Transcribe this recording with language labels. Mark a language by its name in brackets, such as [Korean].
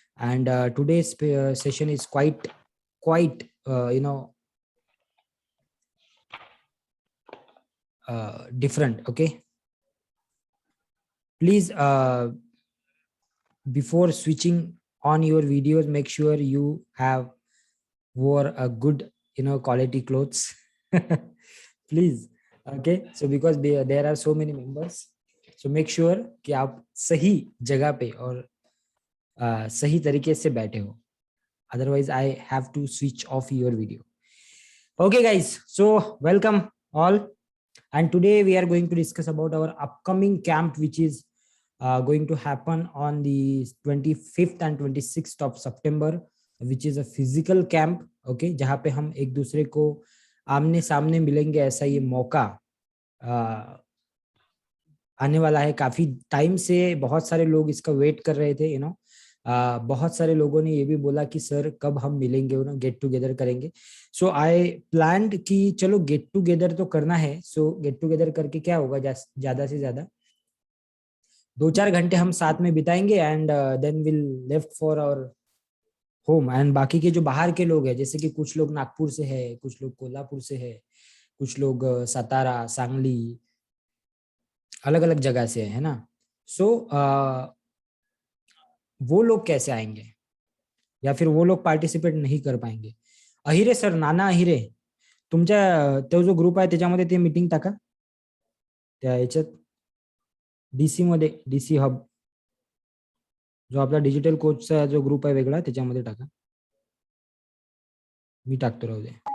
[English] And today's session is quite, different. Okay. Please, before switching on your videos, make sure you have wore a good, quality clothes. Please. Okay. So because there are so many members, so make sure [Hindi] कि आप सही जगह पे और सही तरीके से बैठे हो. [English] Otherwise, I have to switch off your video. Okay, guys. So welcome all. And today we are going to discuss about our upcoming camp, which is going to happen on the 25th and 26th of September, which is a physical camp. [Hindi] Okay, जहाँ पे हम एक दूसरे को आमने सामने मिलेंगे, ऐसा ये मौका आने वाला है. काफी टाइम से बहुत सारे लोग इसका वेट कर रहे थे. बहुत सारे लोगों ने ये भी बोला कि सर कब हम मिलेंगे, गेट टुगेदर करेंगे. सो आई प्लान्ड कि चलो गेट टुगेदर तो करना है. सो गेट टुगेदर करके क्या होगा, ज्यादा से ज्यादा 2-4 घंटे हम साथ में बिताएंगे [English] And then will left for our home. [Hindi] And बाकी के जो बाहर के लोग हैं, जैसे कि कुछ लोग नागपुर से है, कुछ लोग कोल्हापुर से है, कुछ लोग सतारा, सांगली, अलग अलग जगह से है ना. सो वो लोग कैसे आएंगे या फिर वो लोग पार्टिसिपेट नहीं कर पाएंगे. [Marathi] अहिरे सर, नाना अहिरे, तुमच्या तो जो ग्रुप आहे त्याच्यामध्ये ते मीटिंग टाका. त्या याच्यात डीसी मध्ये, डीसी हब जो आपला डिजिटल कोचचा जो ग्रुप आहे वेगळा, त्याच्यामध्ये टाका. मी टाकतो, राहू दे.